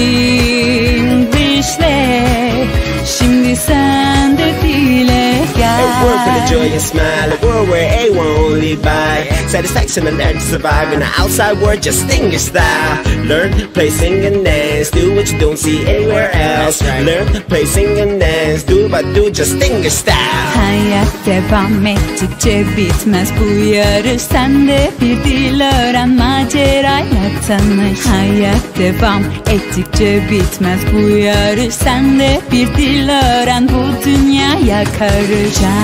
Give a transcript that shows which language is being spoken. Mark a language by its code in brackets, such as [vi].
[tr] Justinglishle şimdi sen de dile gel. [en] A word for the joy and smile, a world where everyone will live by satisfaction and learn to survive in the outside world, Justenglish style. Learn, play, sing and dance, do what you don't see anywhere else. Learn, play, sing and dance, do but do Justenglish style. [tr] Hayat devam ettikçe bitmez bu yarış. Sen de bir dil öğren, macerayla tanış. Hayat devam ettikçe bitmez bu yarış. Sen de bir dil öğren, bu dünyaya karış.